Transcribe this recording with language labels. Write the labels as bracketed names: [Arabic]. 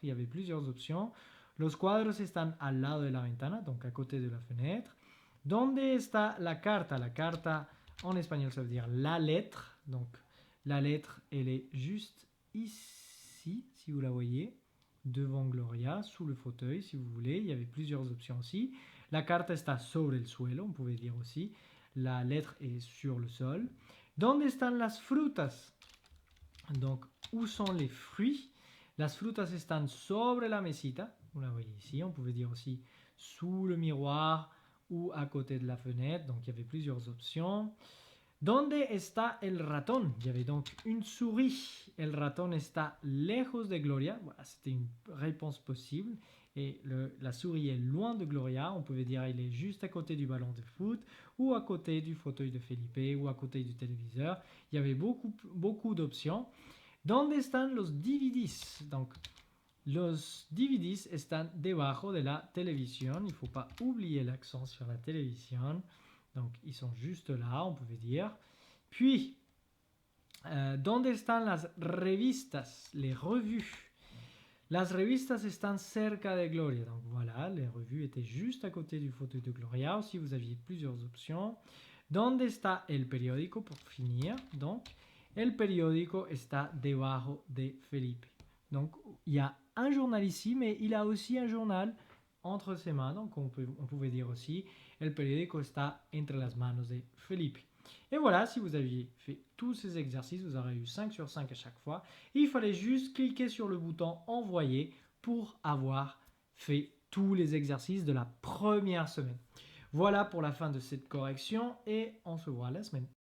[French] Il y avait plusieurs options. [Spanish] Los cuadros están al lado de la ventana, [French] donc à côté de la fenêtre. [Spanish] ¿Dónde está la carta? [French] La carta, en espagnol, ça veut dire la lettre. Donc, la lettre, elle est juste ici, si vous la voyez, devant Gloria, sous le fauteuil, si vous voulez. Il y avait plusieurs options aussi. [Spanish] La carta está sobre el suelo, [French] on pouvait dire aussi. La lettre est sur le sol. [Spanish] ¿Dónde están las frutas? [French] Donc, où sont les fruits? [Spanish] Las frutas están sobre la mesita. [French] Vous la voyez ici. On pouvait dire aussi sous le miroir ou à côté de la fenêtre. Donc, il y avait plusieurs options. [Spanish] ¿Dónde está el ratón? [French] Il y avait donc une souris. [Spanish] El ratón está lejos de Gloria. [French] Voilà, c'était une réponse possible. Et la souris est loin de Gloria. On pouvait dire il est juste à côté du ballon de foot ou à côté du fauteuil de Felipe ou à côté du téléviseur. Il y avait beaucoup d'options. [Spanish] ¿Dónde están los DVDs? Donc, los DVDs están debajo de la télévision. [French] Il ne faut pas oublier l'accent sur la télévision. Donc, ils sont juste là, on pouvait dire. [Spanish] Puis, ¿dónde están las revistas? [French] Les revues. [Spanish] Las revistas están cerca de Gloria. [French] Donc voilà, les revues étaient juste à côté du fauteuil de Gloria. Aussi, vous aviez plusieurs options. [Spanish] ¿Dónde está el periódico? [French] Pour finir. [Spanish] Donc, el periódico está debajo de Felipe. [French] Donc, il y a un journal ici, mais il a aussi un journal entre ses mains. Donc, on pouvait dire aussi, [Spanish] el periódico está entre las manos de Felipe. [French] Et voilà, si vous aviez fait tous ces exercices, vous aurez eu 5 sur 5 à chaque fois. Il fallait juste cliquer sur le bouton envoyer pour avoir fait tous les exercices de la première semaine. Voilà pour la fin de cette correction et on se voit la semaine